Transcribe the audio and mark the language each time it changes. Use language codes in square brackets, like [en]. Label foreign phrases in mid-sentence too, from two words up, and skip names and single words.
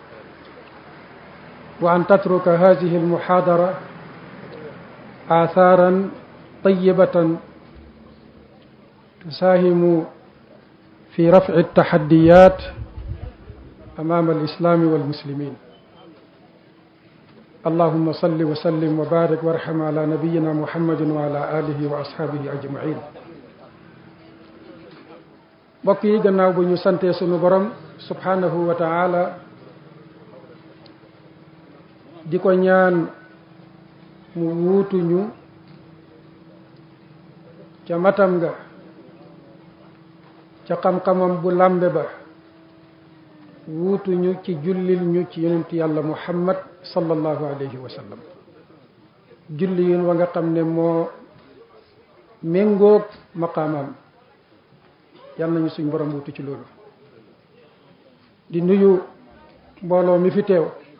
[ar] وأن تترك هذه المحاضرة آثارا طيبة تساهم في رفع التحديات أمام الإسلام والمسلمين اللهم صل وسلم وبارك وارحم على نبينا محمد وعلى آله وأصحابه أجمعين [wo] mbokk yi gannaaw bu ñu santee sunu borom [ar] سبحانه وتعالى [wo] di ko ñaan mu wuutuñu ca matam nga ca xam-xamam bu làmbe ba wuutuñu ci jullil ñu ci yonent yàlla muhammad [ar] صلى الله عليه وسلم [wo] julli yéen wa nga xam ne moo méngoog maqaamam yàlla nañu suñ borom wuutu ci loolu di nuyu mbooloo mi fi teew